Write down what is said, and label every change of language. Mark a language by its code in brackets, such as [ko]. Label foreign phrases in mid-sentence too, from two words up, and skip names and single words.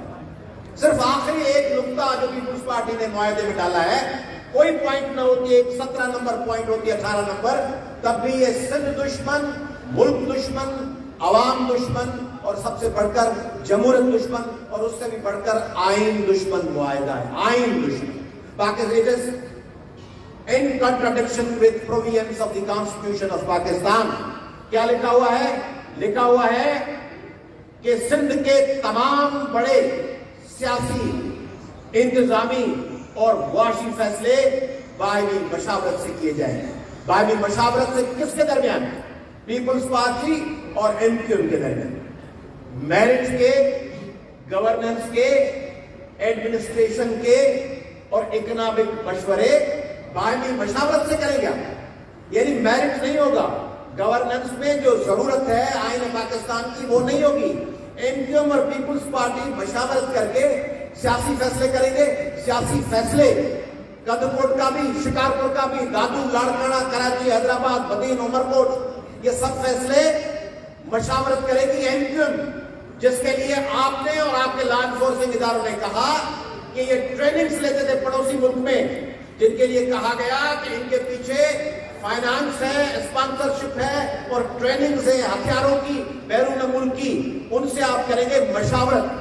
[ur] صرف آخری ایک نقطہ جو پیپلز پارٹی نے معاہدے میں ڈالا ہے، کوئی پوائنٹ نہ ہوتی، ایک 17 نمبر پوائنٹ ہوتی ہے، 18 نمبر، تب بھی یہ سندھ دشمن، ملک دشمن، عوام دشمن اور سب سے بڑھ کر جمہوریت دشمن اور اس سے بھی بڑھ کر آئین دشمن معاہدہ ہے. آئین دشمن [en] پاکستان in contradiction with provisions of the Constitution of Pakistan. [ur] کیا لکھا ہوا ہے؟ لکھا ہوا ہے کہ سندھ کے تمام بڑے سیاسی، انتظامی اور معاشی فیصلے باہمی مشاورت سے کیے جائیں. باہمی مشاورت سے کس کے درمیان؟ پیپلز پارٹی اور ایم کیو ایم کے درمیان. میرٹ کے، گورننس کے، ایڈمنسٹریشن کے اور اکنامک مشورے باہمی مشاورت سے کریں گے. یعنی میرٹ نہیں ہوگا، گورننس میں جو ضرورت ہے آئین پاکستان کی وہ نہیں ہوگی. ایم کیو ایم اور پیپلز پارٹی مشاورت کرکے سیاسی فیصلے کریں گے. سیاسی فیصلے کدکوٹ کا بھی، شکارپور کا بھی, دادو، لاڑکانہ، کراچی، حیدرآباد، بدین، عمرکوٹ, یہ سب فیصلے مشاورت کرے گی ایم کیو ایم، جس کے لیے آپ نے اور آپ کے [en] law enforcing [ur] اداروں نے کہا کہ یہ ٹریننگز لیتے تھے پڑوسی ملک میں، جن کے لیے کہا گیا کہ ان کے پیچھے فنانس ہے، سپانسرشپ ہے اور ٹریننگز ہے ہتھیاروں کی بیرون ملک کی، ان سے آپ کریں گے مشاورت.